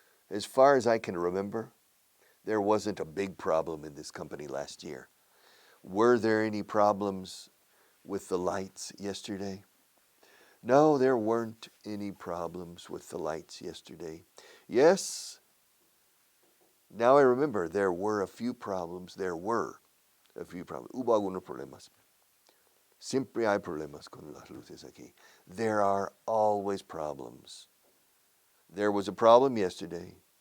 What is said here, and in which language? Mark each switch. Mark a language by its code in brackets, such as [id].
[en] As far as I can remember, there wasn't a big problem in this company last year. Were there any problems with the lights yesterday? No, there weren't any problems with the lights yesterday. Yes, now I remember there were a few problems. [es] Hubo algunos problemas. Siempre hay problemas con las luces aquí. [en] There are always problems. There was a problem yesterday.